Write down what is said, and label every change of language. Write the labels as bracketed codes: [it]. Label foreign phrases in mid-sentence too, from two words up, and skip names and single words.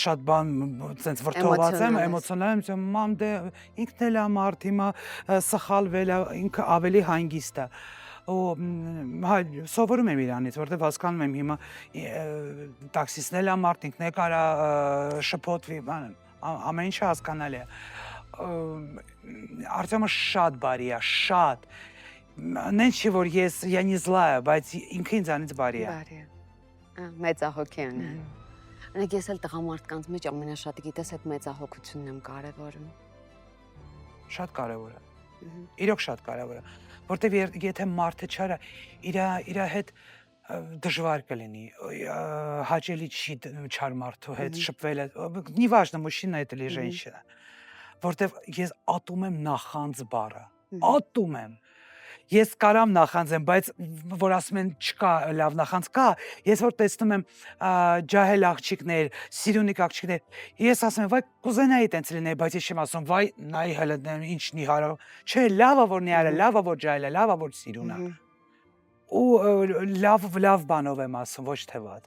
[hy] շատ բան ցենց վրդոված եմ, էմոցիոնալ եմ, մամ դե ինքն էլ է մարդ, հիմա սխալվել է, ինքը ավելի հանգիստ է։ Ու հա սովորում եմ իրանից, որտեղ հասկանում եմ հիմա տաքսիստն էլ է մարդ, ինքն է կարա շփոթվի, բան, ամեն ինչը հասկանալի է։ Արտյոմը շատ բարի է, շատ։ Նեն չի որ [ru] я не злая, [hy] բայց ինքը ինձանից բարի է։ Բարի է։ Մեծահոգի է։ Անեք ես էլ տղամարդկանց մեջ ամենաշատը գիտես այդ մեծահոգությունն եմ կարևորում։ Շատ կարևոր է։ Իրոք շատ կարևոր է, որտեվ եթե մարդը չարա, իր հետ դժվար կլինի, հաճելի չի չար մարդու հետ շփվել, [ru] неважно, мужчина это или женщина, [hy] որտեվ ես ատում եմ նախանձ բառը, ատում եմ։ Ես կարամ նախանձեմ, բայց որ ասում են չկա լավ նախանձ կա, ես որ տեսնում եմ ջահել աղջիկներ, սիրունիկ աղջիկներ, ես ասում եմ, վայ կուզենայի տենց լինեի, բայց ես չեմ ասում, վայ նայ հələ ինչ նիհարը, չէ, լավա որ նիհարը, լավա որ ջահել է, լավա որ սիրուն է։ Ու լավ բանով եմ ասում, ոչ թե վատ։